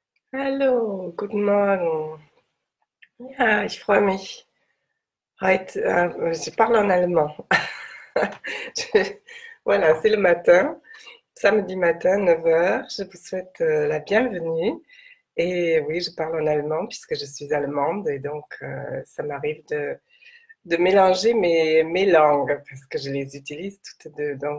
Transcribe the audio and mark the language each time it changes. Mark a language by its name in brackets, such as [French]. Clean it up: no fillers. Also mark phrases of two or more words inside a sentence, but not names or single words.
[German] Hallo, guten Morgen. Ja, ich freue mich. Heute, [French] je parle en allemand. Je- voilà, c'est le matin, samedi matin, 9 heures. Je vous souhaite la bienvenue. Et oui, je parle en allemand puisque je suis allemande et donc ça m'arrive de mélanger mes langues parce que je les utilise toutes deux.